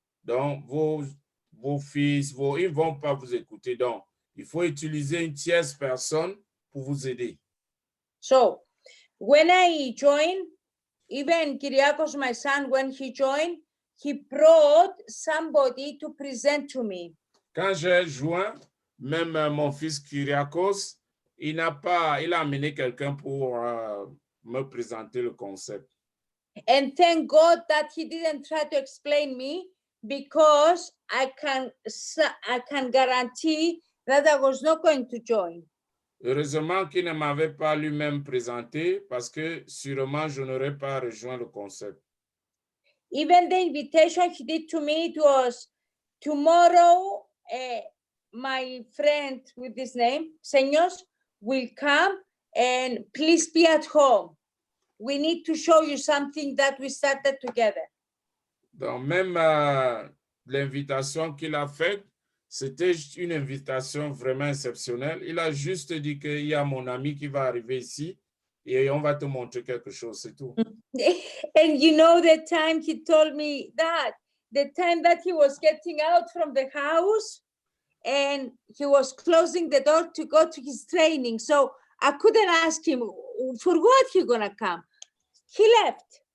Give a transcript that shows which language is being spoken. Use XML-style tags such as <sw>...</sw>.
<fr>Donc, vos fils, ils ne vont pas vous écouter. Donc, il faut utiliser une tierce personne pour vous aider.</fr> <en>So, when I joined, even Kyriakos, my son, when he joined, he brought somebody to present to me.</en> <fr>Quand j'ai joint, même mon fils Kyriakos, il a amené quelqu'un pour me présenter le concept.</fr> <en>And thank God that he didn't try to explain me, because I can guarantee that I was not going to join.</en> <fr>Heureusement qu'il ne m'avait pas lui-même présenté parce que sûrement je n'aurais pas rejoint le concept.</fr> <en>Even the invitation he did to me, it was tomorrow, my friend with this name, Seños, will come and please be at home. We need to show you something that we started together.</en> <fr>Donc même l'invitation qu'il a faite, c'était une invitation vraiment exceptionnelle. Il a juste dit qu'il y a mon ami qui va arriver ici et on va te montrer quelque chose, c'est tout.</fr> <en>And you know the time he told me that, the time that he was getting out from the house and he was closing the door to go to his training. So I couldn't ask him for what he gonna come. He left.</en>